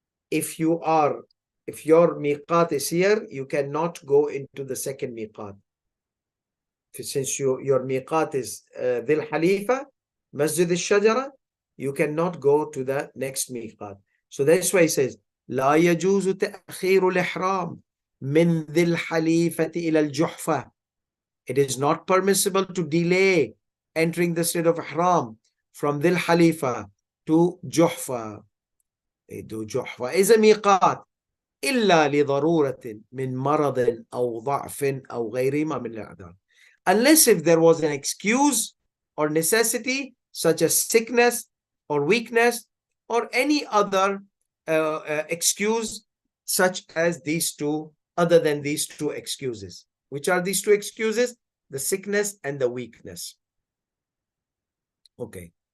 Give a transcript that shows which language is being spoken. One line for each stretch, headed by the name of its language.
English: If your MEQAAT is here, you cannot go into the second MEQAAT. Since your MEQAAT is Dhul Halifa, Masjid al-Shajara, you cannot go to the next MEQAAT. So that's why he says,
Arabic: لا يجوز تأخير الإحرام من ذي الحليفة إلى الجحفة.
English: It is not permissible to delay entering the state of ihram from Dhul Halifa to Juhfa.
Arabic: Juhfa is a MEQAAT إلا لضرورة من مرض أو ضعف أو غيرهما من الأعذار.
English: Unless if there was an excuse or necessity such as sickness or weakness or any other excuse such as these two, other than these two excuses. Which are these two excuses? The sickness and the weakness. Okay.